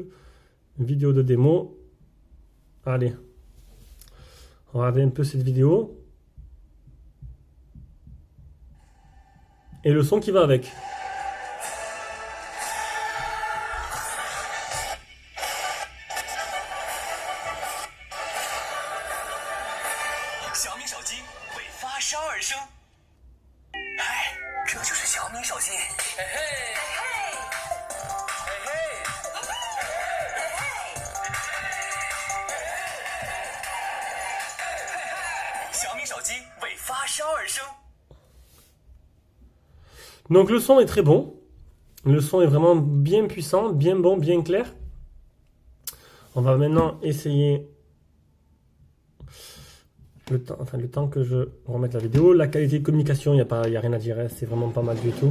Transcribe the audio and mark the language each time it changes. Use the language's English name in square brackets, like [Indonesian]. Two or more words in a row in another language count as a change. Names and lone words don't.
[French] Une vidéo de démo. Allez. Regardez un peu cette vidéo. Et le son qui va avec. [Chinese] Xiaomi 手机为发烧而生。哎，这就是小米手机。嘿嘿，嘿嘿，小米手机为发烧而生。 [French] Donc le son est très bon. Le son est vraiment bien puissant, bien bon, bien clair. On va maintenant essayer le temps que je remette la vidéo. La qualité de communication, il n'y a rien à dire. C'est vraiment pas mal du tout.